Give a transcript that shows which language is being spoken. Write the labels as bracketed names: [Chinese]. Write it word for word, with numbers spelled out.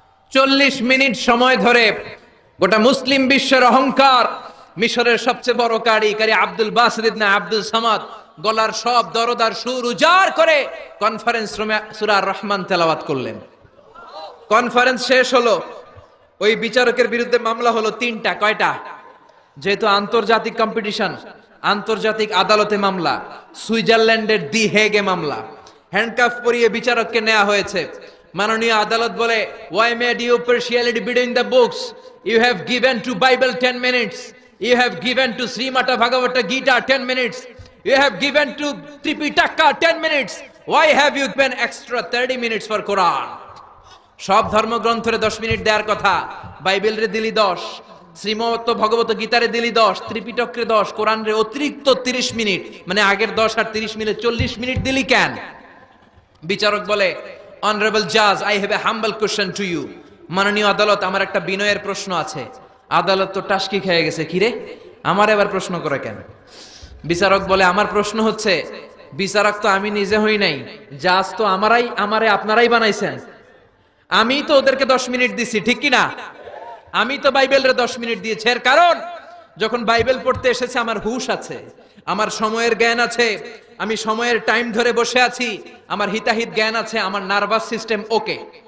[Bangla] চল্লিশ মিনিট সময় ধরে গোটা মুসলিম বিশ্বের অহংকার, মিশরের সবচেয়ে বড় কারি কারি আব্দুল বাসিদ ইবনে আব্দুস সামাদ গলার সব দরদার সুর উজাড় করে কনফারেন্স রুমে সূরা আর-রহমান তেলাওয়াত করলেন। কনফারেন্স শেষ হলো, ওই বিচারকের বিরুদ্ধে মামলা হলো তিনটা। কয়টা? যেহেতু আন্তর্জাতিক কম্পিটিশন, আন্তর্জাতিক আদালতে মামলা, সুইজারল্যান্ডের দি হেগে মামলা। হ্যান্ডকাফ পরিয়ে বিচারককে নেওয়া হয়েছে। মাননীয় আদালত বলে, [English] why made you partiality between the books? You have given to Bible ten minutes, you have given to Srimad Bhagavata Gita ten minutes, you have given to Tripitaka ten minutes, why have you given extra thirty minutes for Quran? [Bangla] সব ধর্মগ্রন্থরে দশ minute দেওয়ার কথা, Bible রে দিলি দশ, শ্রীমদ ভগবত গীতা রে দিলি দশ, ত্রিপিটক রে দশ, কোরআন রে অতিরিক্ত তিরিশ মিনিট, মানে আগের দশ আর তিরিশ মিলে চল্লিশ মিনিট দিলি কেন? বিচারক বলে, [English] honorable judge, I have a humble question to you. [Bangla] মাননীয় আদালত, আমার একটা বিনয়ের প্রশ্ন আছে। আদালত তো টাস্কি খেয়ে গেছে, কি রে আমার এবার প্রশ্ন করে কেন? বিচারক বলে, আমার প্রশ্ন হচ্ছে, বিচারক তো আমি নিজে হই নাই, জাজ তো আমারাই, আমারে আপনারাই বানাইছেন। আমি তো ওদেরকে দশ মিনিট দিছি, ঠিক কি না? আমি তো বাইবেলরে দশ মিনিট দিয়েছি, এর কারণ যখন বাইবেল পড়তে এসেছে আমার হুশ আছে, আমার সময়ের জ্ঞান আছে, আমি সময়ের টাইম ধরে বসে আছি, আমার হিতাহিত জ্ঞান আছে, আমার নার্ভাস সিস্টেম ওকে।